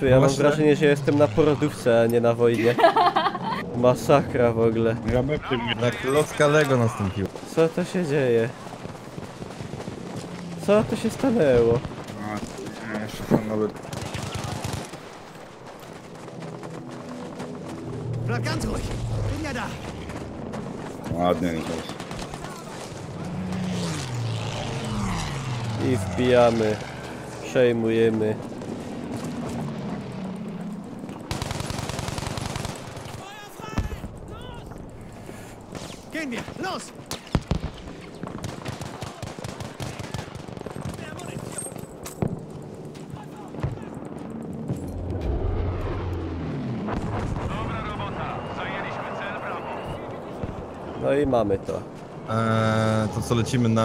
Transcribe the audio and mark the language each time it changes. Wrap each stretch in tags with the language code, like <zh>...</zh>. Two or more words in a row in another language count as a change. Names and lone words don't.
<pl>Ja mam Właśnie. wrażenie, że jestem na porodówce, a nie na wojnie. Masakra w ogóle. Ja bym Jak locka Lego nastąpiła. Co to się dzieje? Co to się stanęło? nie, jeszcze tam nawet...</pl> <de>Bleib ganz ruhig! Bin ja da!</de> <pl>Ładnie, Niklas. I wbijamy. Przejmujemy.</pl> <de>Gehen wir! Los!</de> <pl>Dobra robota. Zajęliśmy cel Bravo. No i mamy to. To co, lecimy na...</pl>